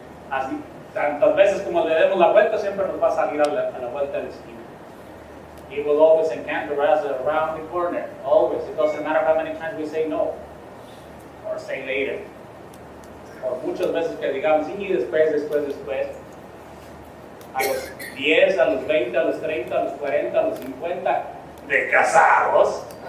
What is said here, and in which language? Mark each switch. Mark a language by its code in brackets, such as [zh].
[es] Así, tantas veces como le demos la vuelta, siempre nos va a salir a la vuelta de la esquina. [en] He will always encounter us around the corner, always. It doesn't matter how many times we say no, or say later. [es] Por muchas veces que digamos, sí, después. A los 10, a los 20, a los 30, a los 40, a los 50, de casados.